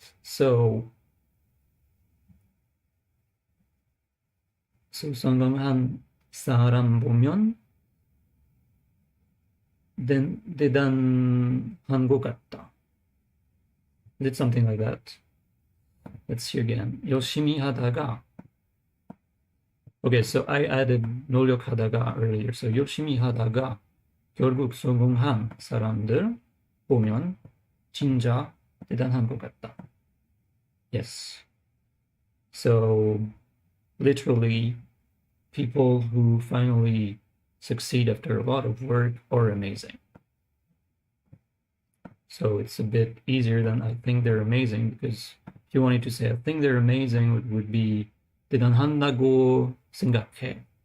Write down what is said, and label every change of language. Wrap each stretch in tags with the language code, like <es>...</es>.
<ko>So 성공한 사람 보면 대단한 것 같다.</ko> <en>Did something like that. Let's see again.</en> <ko>열심히 하다가.</ko> <en>Okay, so I added 노력하다가 earlier.</en> <ko>So 열심히 하다가 결국 성공한 사람들 보면 진짜 대단한 것 같다.</ko> <en>Yes. So literally, people who finally succeed after a lot of work are amazing. So it's a bit easier than I think they're amazing, because if you wanted to say I think they're amazing, it would be</en> <ko>대단한다고 생각해.</ko>